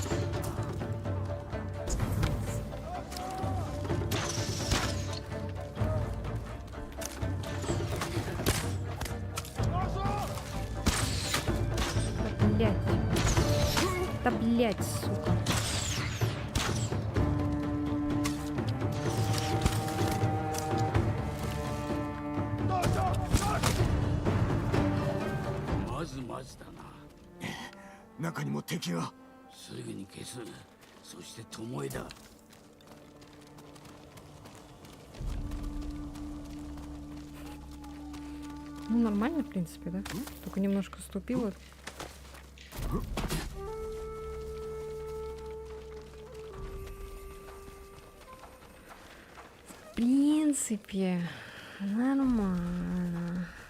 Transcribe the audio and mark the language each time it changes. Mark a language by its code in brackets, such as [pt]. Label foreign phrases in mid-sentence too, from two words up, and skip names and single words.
[ru] Да блять. Да блять, сука. [ja] まずだな中にも敵がすぐに消すそして巴だ [ru] Ну, нормально, в принципе, да? Только немножко ступила. В принципе, нормально.